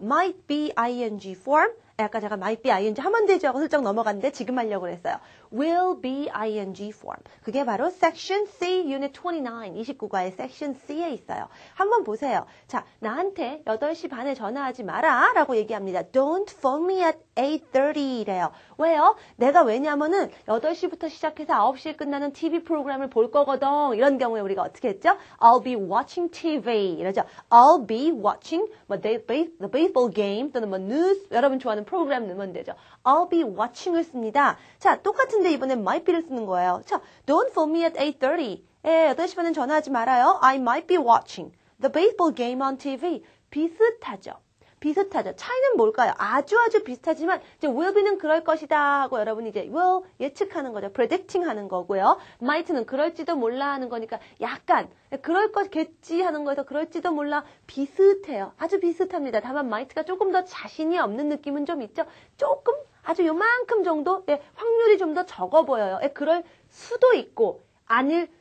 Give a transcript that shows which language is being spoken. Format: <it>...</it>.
<en>might be ing form.</en> <ko>아까 제가 might be ing 하면 되죠 하고 슬쩍 넘어갔는데 지금 하려고 그랬어요.</ko> <en>will be ing form.</en> <ko>그게 바로 section C unit 29, 29과의 section C에 있어요. 한번 보세요. 자, 나한테 8시 반에 전화하지 마라 라고 얘기합니다.</ko> <en>Don't phone me at 8:30 래요.</en> <ko>왜요? 내가 왜냐면은 8시부터 시작해서 9시에 끝나는 TV 프로그램을 볼 거거든. 이런 경우에 우리가 어떻게 했죠?</ko> <en>I'll be watching TV</en> <ko>이러죠.</ko> <en>I'll be watching the baseball game</en> <ko>또는</ko> <en>news</en> <ko>여러분 좋아하는 프로그램 넣으면 되죠.</ko> <en>I'll be watching을</en> <ko>씁니다. 자, 똑같은데 이번엔 might be를 쓰는 거예요.</ko> <en>자, don't phone me at 8:30.</en> <ko>8시 반엔 전화하지 말아요.</ko> <en>I might be watching the baseball game on TV.</en> <ko>비슷하죠. 비슷하죠. 차이는 뭘까요? 아주 비슷하지만 이제 will be는 그럴 것이다 하고 여러분이 이제 will 예측하는 거죠. predicting 하는 거고요. might는 그럴지도 몰라 하는 거니까 약간 그럴 것겠지 하는 거에서 그럴지도 몰라 비슷해요. 아주 비슷합니다. 다만 might가 조금 더 자신이 없는 느낌은 좀 있죠. 조금 아주 요만큼 정도 확률이 좀 더 적어 보여요. 그럴 수도 있고 아닐</ko>